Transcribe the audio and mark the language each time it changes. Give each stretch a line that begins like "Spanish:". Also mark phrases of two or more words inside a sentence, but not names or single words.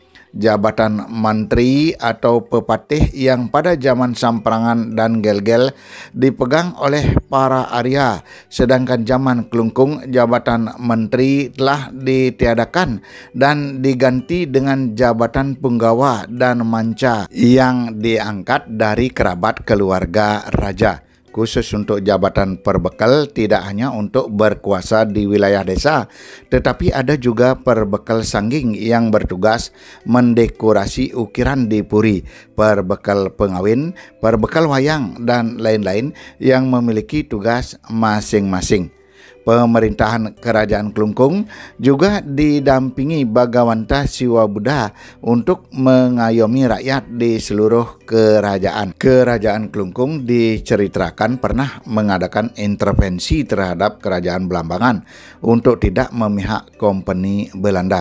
Indonesian: Jabatan menteri atau pepatih yang pada zaman Samprangan dan Gel-Gel dipegang oleh para Arya, sedangkan zaman Klungkung jabatan menteri telah ditiadakan dan diganti dengan jabatan punggawa dan manca yang diangkat dari kerabat keluarga raja. Khusus untuk jabatan perbekal tidak hanya untuk berkuasa di wilayah desa, tetapi ada juga perbekal sangging yang bertugas mendekorasi ukiran di puri, perbekal pengawin, perbekal wayang, dan lain-lain yang memiliki tugas masing-masing. Pemerintahan Kerajaan Klungkung juga didampingi Bagawanta Siwa Buddha untuk mengayomi rakyat di seluruh kerajaan. Kerajaan Klungkung diceritakan pernah mengadakan intervensi terhadap Kerajaan Belambangan untuk tidak memihak Kompeni Belanda.